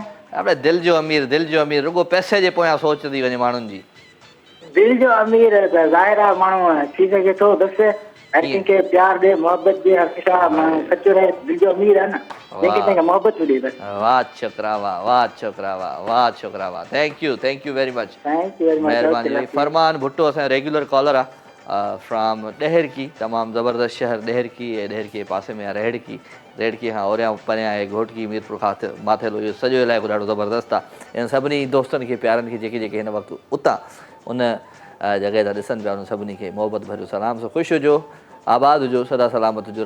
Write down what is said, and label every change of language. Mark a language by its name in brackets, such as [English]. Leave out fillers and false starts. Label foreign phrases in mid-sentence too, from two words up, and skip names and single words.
[Sindhi] अबे दिलि जो अमीर, दिलि जो अमीर। रुॻो पैसे जे पोयां सोच थी वञे माण्हुनि जी। दिलि जो अमीर त ज़ाहिर आहे माण्हू थी सघे थो। बसि हर कंहिंखे प्यार ॾे मोहबत ॾे हमेशा माण्हू सचो रहे दिलि जो अमीर आहे न जंहिंखे तंहिंखे मोहबत ॾे बसि वाह छोकिरा वाह, वाह छोकिरा वाह, वाह छोकिरा वाह, [English] Thank you very much. Thank you very much [Sindhi] महिरबानी भाई। फरमान भुट्टो असांजो रेगुलर कॉलर आहे फ्रॉम ॾेहरकी, तमामु ज़बरदस्त शहर ॾेहरकी, ऐं ॾेहरकी जे पासे में आहे रेहड़की खां ओरियां परियां आहे घोटकी मीरपुर खां माथेलो, इहो सॼो इलाइक़ो ॾाढो ज़बरदस्त आहे। ऐं सभिनी दोस्तनि खे प्यारनि खे जेके हिन वक़्तु उतां उन जॻह था ॾिसनि पिया, उन सभिनी खे मोहबत भरियो सलाम सां ख़ुशि हुजो, आबाद हुजो, सदा सलामत हुजो।